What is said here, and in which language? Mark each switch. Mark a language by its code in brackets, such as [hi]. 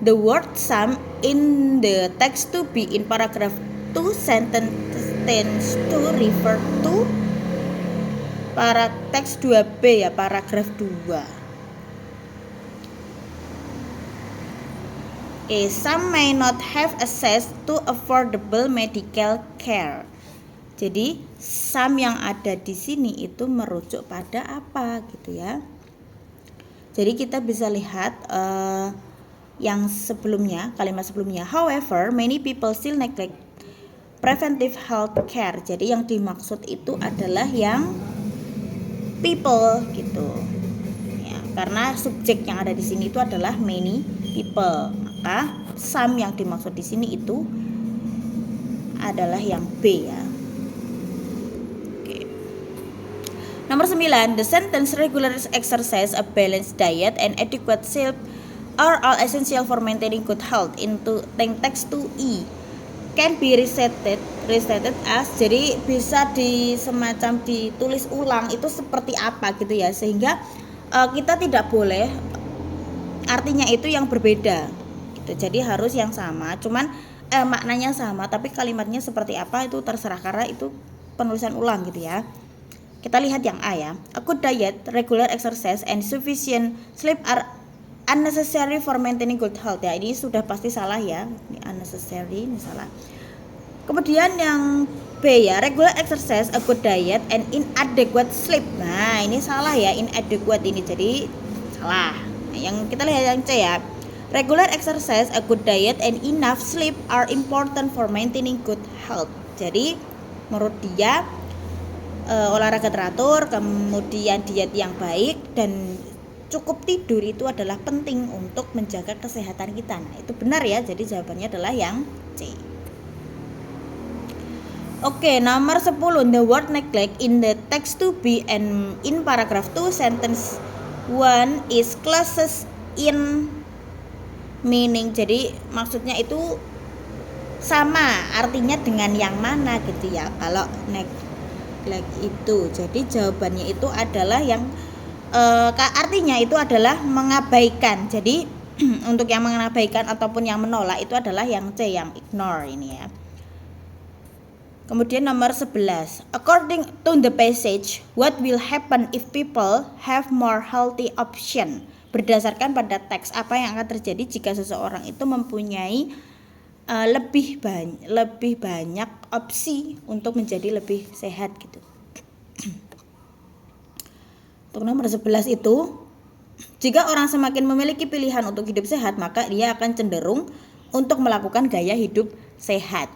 [en] The word some in the text to be in paragraph 2 sentence tends to refer to [id] para teks 2B ya, paragraf 2. [en] Some may not have access to affordable medical care. [id] Jadi some yang ada di sini itu merujuk pada apa gitu ya. Jadi kita bisa lihat yang sebelumnya, kalimat sebelumnya. [en] However, many people still neglect preventive health care. [id] Jadi yang dimaksud itu adalah yang people gitu. Ya, karena subjek yang ada di sini itu adalah many people. Maka some yang dimaksud di sini itu adalah yang B ya. Nomor 9, [en] the sentence regular exercise, a balanced diet, and adequate sleep are all essential for maintaining good health. Into text 2E can be restated as, [id] jadi bisa semacam ditulis ulang itu seperti apa gitu ya, sehingga kita tidak boleh artinya itu yang berbeda gitu. Jadi harus yang sama, cuman maknanya sama tapi kalimatnya seperti apa itu terserah karena itu penulisan ulang gitu ya. Kita lihat yang A ya. [en] A good diet, regular exercise, and sufficient sleep are unnecessary for maintaining good health. [id] Ya, ini sudah pasti salah ya. Ini unnecessary, ini salah. Kemudian yang B ya, [en] regular exercise, a good diet, and inadequate sleep. [id] Nah, ini salah ya, inadequate ini jadi salah. Nah, yang kita lihat yang C ya. [en] Regular exercise, a good diet, and enough sleep are important for maintaining good health. [id] Jadi menurut dia olahraga teratur, kemudian diet yang baik, dan cukup tidur itu adalah penting untuk menjaga kesehatan kita. Nah, itu benar ya, jadi jawabannya adalah yang C. Oke, nomor 10, [en] the word neglect in the text to be and in paragraph 2 sentence 1 is closest in meaning. [id] Jadi maksudnya itu sama artinya dengan yang mana gitu ya kalau neglect itu. Jadi jawabannya itu adalah yang artinya itu adalah mengabaikan. Jadi untuk yang mengabaikan ataupun yang menolak itu adalah yang C, yang ignore ini ya. Kemudian nomor 11, [en] according to the passage, what will happen if people have more healthy option? [id] Berdasarkan pada teks, apa yang akan terjadi jika seseorang itu mempunyai lebih banyak opsi untuk menjadi lebih sehat gitu. Untuk nomor 11 itu, jika orang semakin memiliki pilihan untuk hidup sehat, maka dia akan cenderung untuk melakukan gaya hidup sehat.